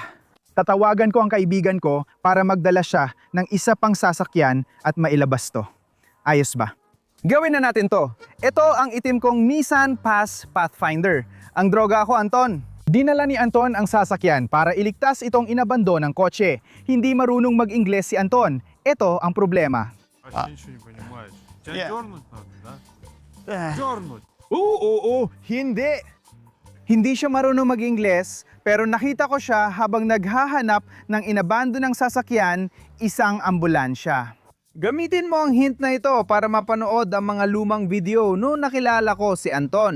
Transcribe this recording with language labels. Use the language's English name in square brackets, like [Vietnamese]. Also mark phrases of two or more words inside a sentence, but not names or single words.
[Filipino] Tatawagan ko ang kaibigan ko para magdala siya ng isa pang sasakyan at mailabas to. Ayos ba? Gawin na natin to. Ito ang itim kong Nissan Pass Pathfinder. Ang droga ko, Anton. Dinala ni Anton ang sasakyan para iligtas itong inabando ng kotse. Hindi marunong mag-Ingles si Anton. Ito ang problema. [Russian] Вообще ничего не понимаешь. Тебя дернуть надо, да? Дернуть. [Filipino] Oo, hindi. Hindi siya marunong mag-Ingles, pero nakita ko siya habang naghahanap ng inabando ng sasakyan, isang ambulansya. Gamitin mo ang hint na ito para mapanood ang mga lumang video noong nakilala ko si Anton.